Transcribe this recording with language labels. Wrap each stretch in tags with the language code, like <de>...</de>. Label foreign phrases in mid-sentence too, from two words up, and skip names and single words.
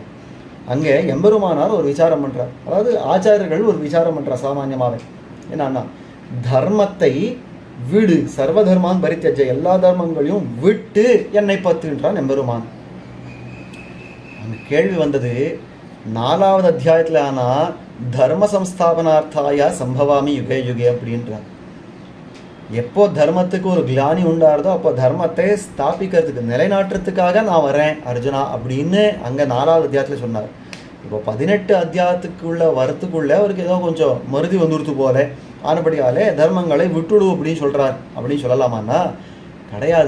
<ta>அங்கே எம்பெருமானார் ஒரு விசாரம் பண்ணுறார், அதாவது ஆச்சாரியர்கள் ஒரு விசாரம் பண்ணுறார் சாமான்யமாகவே. என்னன்னா தர்மத்தை விடு,</ta> <sa>सर्वधर्मान् परित्यज्य</sa> <ta>எல்லா தர்மங்களையும் விட்டு என்னை பத்துன்றான் எம்பெருமான். அங்கே கேள்வி வந்தது 4வது அத்தியாயத்தில். ஆனால்</ta> <sa>धर्म संस्थापनार्थाय सम्भवामि युगे युगे</sa> <ta>அப்படின்றான். எப்போ தர்மத்துக்கு ஒரு கிளானி உண்டாருதோ அப்போ தர்மத்தை ஸ்தாபிக்கிறதுக்கு நிலைநாட்டுறதுக்காக நான் வரேன் அர்ஜுனா அப்படின்னு அங்கே 4வது அத்தியாயத்தில் சொன்னார். இப்போ 18 அத்தியாயத்துக்குள்ள வரத்துக்குள்ளே அவருக்கு ஏதோ கொஞ்சம் மருதி வந்துடுத்து போல ஆனபடியாலே தர்மங்களை விட்டுடு அப்படின்னு சொல்கிறார் அப்படின்னு சொல்லலாமான்னா கிடையாது.</ta>